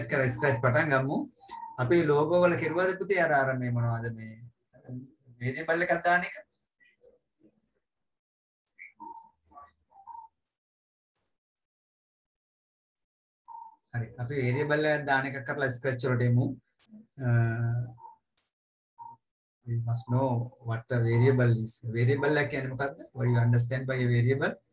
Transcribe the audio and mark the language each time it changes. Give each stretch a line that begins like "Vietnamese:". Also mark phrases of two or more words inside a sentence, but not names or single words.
Sinhala: පටන් ගමු අපි ලෝගෝ වල කෙරුවද පුතේ අර මේ මොනවද මේ වේරියබල් එකක් දාන එක හරි අපි වේරියබල් එකක් දාන එක කරලා ස්ක්‍රැච් වලට එමු
English: we must know what a variable is. Variable like
Sinhala: කියන්නේ මොකක්ද?
English: What do you understand by a variable?